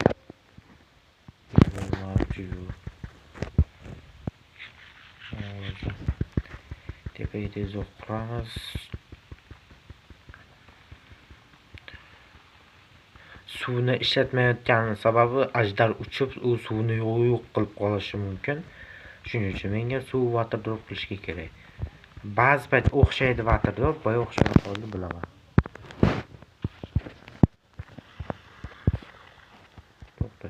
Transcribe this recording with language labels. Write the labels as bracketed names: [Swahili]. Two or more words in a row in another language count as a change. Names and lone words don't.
[Uzbek] Tepaga tezroq quramiz. Suvni ishlatmayotganim sababi ajdar uchib, u suvni yo'q qilib qolishi mumkin. Shuning uchun menga suv [English] water drop [Uzbek] qilishga kerak. Ba'zi payt o'xshaydi [English] water drop, [Uzbek] boya o'xshamay qoldi bilaman. To'xta.